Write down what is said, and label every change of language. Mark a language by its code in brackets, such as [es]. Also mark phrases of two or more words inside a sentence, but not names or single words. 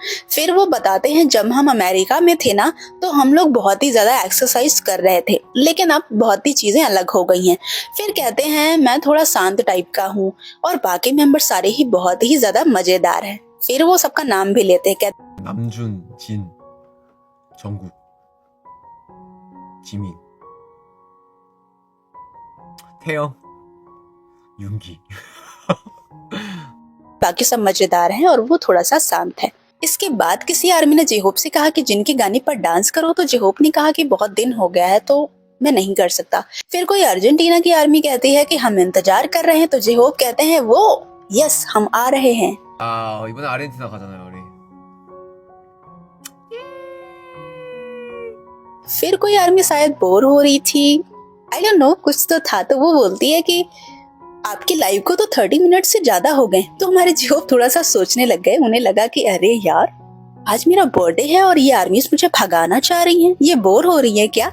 [hi] फिर वो बताते हैं जब हम अमेरिका में थे ना तो हम लोग बहुत ही ज्यादा एक्सरसाइज कर रहे थे, लेकिन अब बहुत ही चीजें अलग हो गई हैं। फिर कहते हैं मैं थोड़ा शांत टाइप का हूँ और बाकी मेंबर सारे ही बहुत ही ज्यादा मजेदार हैं। फिर वो सबका नाम भी लेते हैं, कहते 남준, 진, 정국, 지민 태영, 윤기. बाकी सब मजेदार हैं और वो थोड़ा सा शांत है। इसके बाद किसी आर्मी ने जेहोप से कहा कि जिनके गाने पर डांस करो, तो जेहोप ने कहा कि बहुत दिन हो गया है तो मैं नहीं कर सकता। फिर कोई अर्जेंटीना की आर्मी कहती है कि हम इंतजार कर रहे हैं, तो जेहोप कहते हैं वो यस हम आ रहे हैं। [ko] 아, 이번에 아르헨티나 가잖아요, 우리. [hi] फिर कोई आर्मी शायद बोर हो रही थी, [en] I don't know, [hi] कुछ तो था, तो वो बोलती है कि आपकी लाइव को तो 30 मिनट से ज्यादा हो गए। तो हमारे जेहोप थोड़ा सा सोचने लग गए, उन्हें लगा कि अरे यार आज मेरा बर्थडे है और ये आर्मीज मुझे भगाना चाह रही हैं, ये बोर हो रही है क्या?